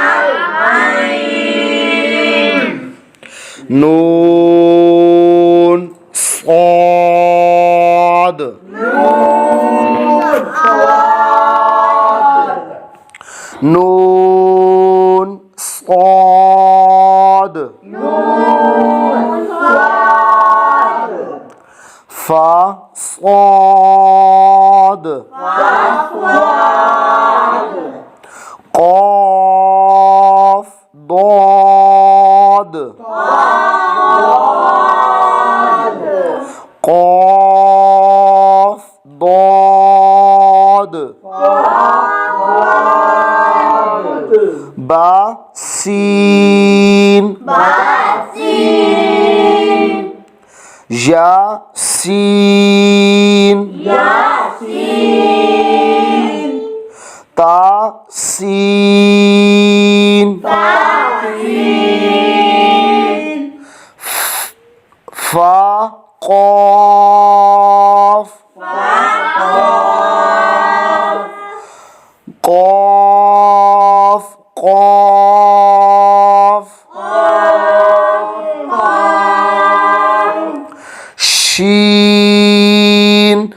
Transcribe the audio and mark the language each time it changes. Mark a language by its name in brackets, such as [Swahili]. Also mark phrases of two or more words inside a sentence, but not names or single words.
[Arabic] নুন صاد নুন صاد فا صاد قاف ضاد قاف ضاد با سين جا سين تا سين فا قاف قاف قاف شين